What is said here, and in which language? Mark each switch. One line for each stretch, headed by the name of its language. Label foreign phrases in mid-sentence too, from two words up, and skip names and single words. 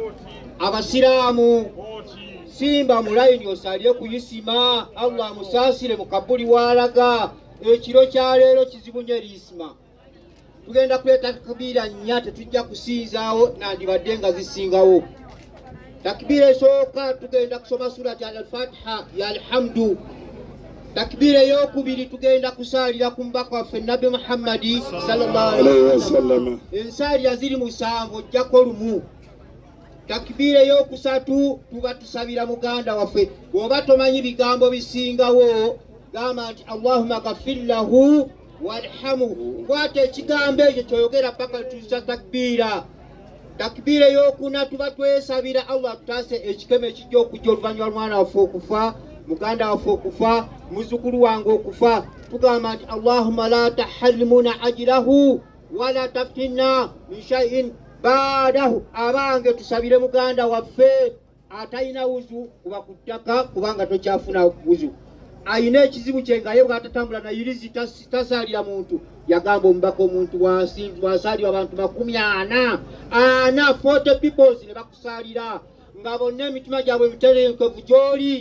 Ganda: Abasiraamu simba mu layini osaalire ku isima, Allah amusaasire mu kabuli walaga. Ekiro kya leero kizibu nnyo eri isima. Tugenda kuleta takbiira nnya tetujja kusinzaawo nandibadde nga zisingawo. Takbiira esooka tugenda kusoma surati al-Fatiha ya alhamdu. Takbiira ey'okubiri tugenda kusaalira ku mubaka waffe Nabi Muhammadi
Arabic: صلى الله عليه وسلم.
Ganda: Ensaalira ziri 7 ojjako lumu. Takbiira ey'okusatu tuba tusabira muganda waffe. Bw'oba tomanyi bigambo bisingawo gamba nti
Arabic: اللهم اغفر له وارحمه.
Ganda: Kwata ekigambo ekyo kyoyogera paka tusa takbiira. Takbiira ey'okuna tuba twesabira Allah tutaase ekikeme ekijja okujja oluvannyuma lw'omwana waffe okufa, muganda waffe okufa, muzzukulu wange okufa. Tugamba nti
Arabic: اللهم لا تحرمنا أجره ولا تفتنا من شيء بعده.
Ganda: Abange tusabire muganda waffe atalina wuzu kuba ku ttaka kubanga tokyafuna wuzu. Ayina ekizibu kye nga ye bw'atatambula na irizi tasaalira muntu. Yagamba omubaka omuntu wansi wasaalira abantu 40 40 people ne bakusaalira nga bonna emitima gyabwe miterenkevu gy'oli.